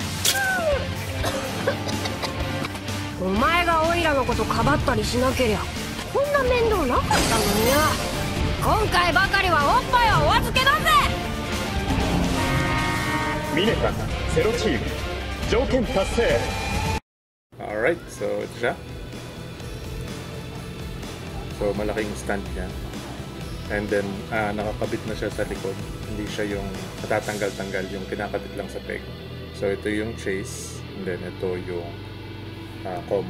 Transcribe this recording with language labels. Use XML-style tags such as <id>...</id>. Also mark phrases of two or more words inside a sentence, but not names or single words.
<ja>お前がオイラのことかばったりしなけりゃこんな面倒なかったのにな。今回ばかりはおっぱいはお預けだぜ。ミネタゼロチーム条件達成。</ja> <en>Alright, so</en> <tl>ito siya. So malaking stand niya.</tl> <en>And then</en> <tl>nakakabit na siya sa likod. Hindi siya yung natatanggal-tanggal, yung kinakabit lang sa peg. So ito yung chase,</tl> <en>and then</en> <tl>ito yung common.</tl>